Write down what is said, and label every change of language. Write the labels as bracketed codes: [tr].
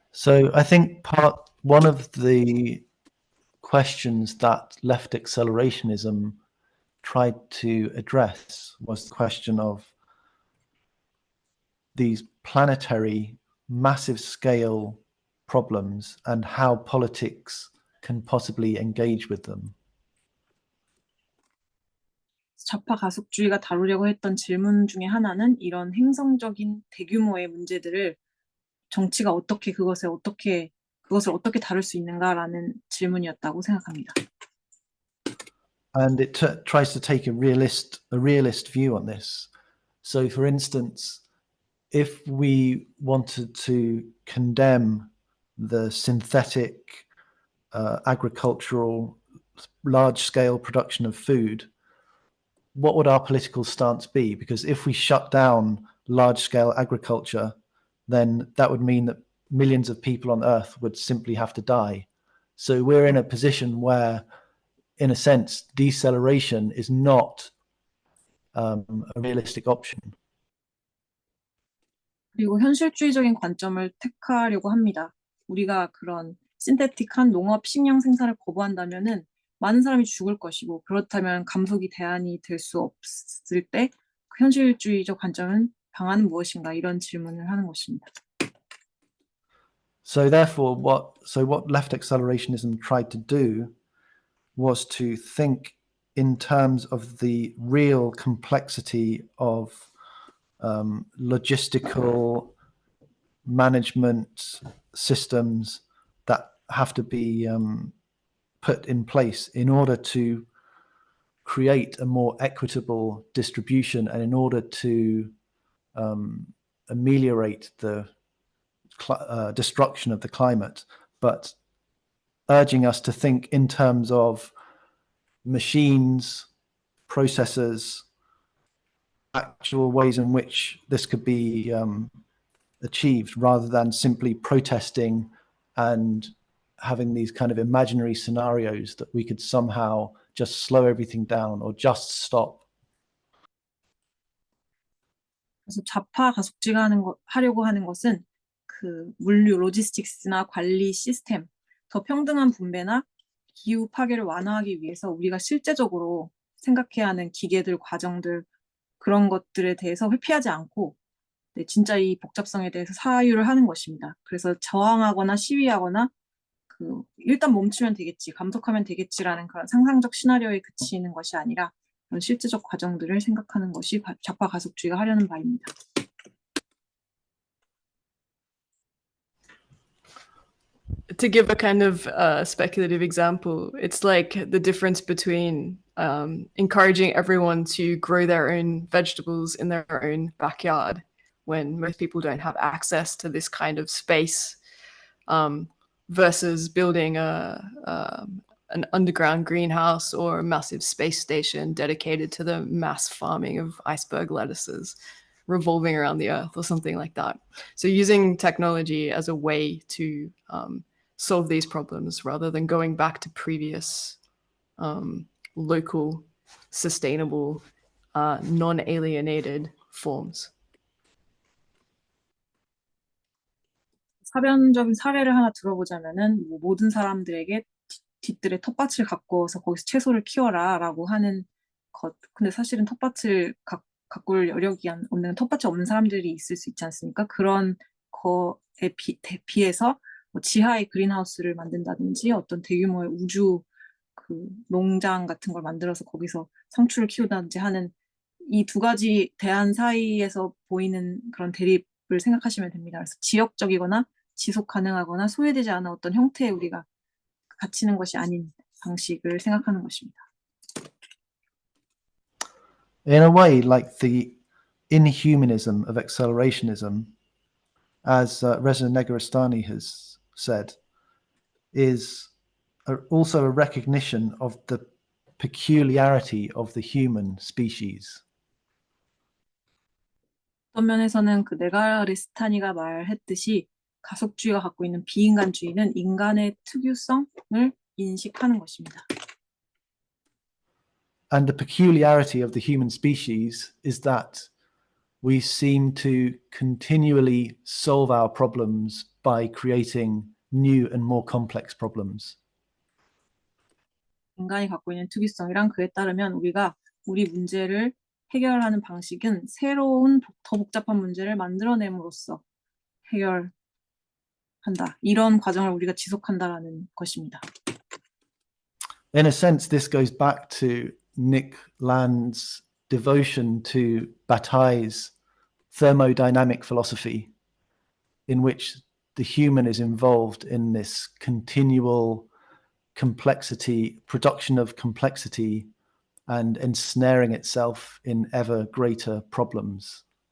[en] So I think one of the questions that left accelerationism tried to address was the question of these planetary, massive scale problems and how politics can possibly engage with them. [ko] 좌파 가속주의가 다루려고 했던 질문 중에 하나는 이런 행성적인 대규모의 문제들을 정치가 그것을 어떻게 다룰 수 있는가라는 질문이었다고 생각합니다. [en] And it tries to take a realist view on this. So, for instance, if we wanted to condemn the synthetic agricultural large-scale production of food, what would our political stance be? Because if we shut down large-scale agriculture, then that would mean that millions of people on Earth would simply have to die. So we're in a position where, in a sense, deceleration is not a realistic option. [ko] 그리고 현실주의적인 관점을 택하려고 합니다. 우리가 그런 신테틱한 농업 식량 생산을 거부한다면은 많은 사람이 죽을 것이고 그렇다면 감속이 대안이 될 수 없을 때 그 현실주의적 관점은 방안은 무엇인가 이런 질문을 하는 것입니다. [en] So therefore, what left accelerationism tried to do was to think in terms of the real complexity of logistical management systems that have to be put in place in order to create a more equitable distribution and in order to ameliorate the destruction of the climate, but urging us to think in terms of machines, processes, actual ways in which this could be achieved rather than simply protesting and having these kind of imaginary scenarios that we could somehow just slow everything down or just stop. [ko] 그래서 좌파 가속주의가 하려고 하는 것은 그 물류, 로지스틱스나 관리 시스템, 더 평등한 분배나 기후 파괴를 완화하기 위해서 우리가 실제적으로 생각해야 하는 기계들, 과정들 그런 것들에 대해서 회피하지 않고 네, 진짜 이 복잡성에 대해서 사유를 하는 것입니다. 그래서 저항하거나 시위하거나 일단 멈추면 되겠지, 감속하면 되겠지라는 그런 상상적 시나리오에 그치는 것이 아니라 그런 실제적 과정들을 생각하는 것이 좌파 가속주의가 하려는 바입니다. [en] To give a kind of speculative example, it's like the difference between encouraging everyone to grow their own vegetables in their own backyard when most people don't have access to this kind of space, versus building an underground greenhouse or a massive space station dedicated to the mass farming of iceberg lettuces revolving around the earth or something like that. So using technology as a way to solve these problems rather than going back to previous local, sustainable, non-alienated forms. [ko] 사변적인 사례를 하나 들어보자면은 모든 사람들에게 뒷뜰에 텃밭을 가꾸어서 거기서 채소를 키워라 라고 하는 것. 근데 사실은 텃밭을 가꿀 여력이 없는, 텃밭이 없는 사람들이 있을 수 있지 않습니까? 그런 거에 비해서 지하에 그린하우스를 만든다든지 어떤 대규모의 우주 농장 같은 걸 만들어서 거기서 상추를 키우다든지 하는 이 두 가지 대안 사이에서 보이는 그런 대립을 생각하시면 됩니다. 그래서 지역적이거나 지속 가능하거나 소외되지 않은 어떤 형태에 우리가 갇히는 것이 아닌 방식을 생각하는 것입니다. [en] In a way, like the inhumanism of accelerationism, as Reza Negarestani has said, is also a recognition of the peculiarity of the human species. [ko] 어떤 면에서는 네가레스타니가 말했듯이 가속주의가 갖고 있는 비인간주의는 인간의 특유성을 인식하는 것입니다. [en] And the peculiarity of the human species is that we seem to continually solve our problems by creating new and more complex problems. [ko] 인간이 갖고 있는 특유성이란, 그에 따르면 우리가 우리 문제를 해결하는 방식은 새로운 더 복잡한 문제를 만들어냄으로써 해결한다. 이런 과정을 우리가 지속한다라는 것입니다. [en] In a sense, this goes back to Nick Land's devotion to Bataille's thermodynamic philosophy, in which the human is involved in this continual complexity, production of complexity, and ensnaring itself in ever greater problems.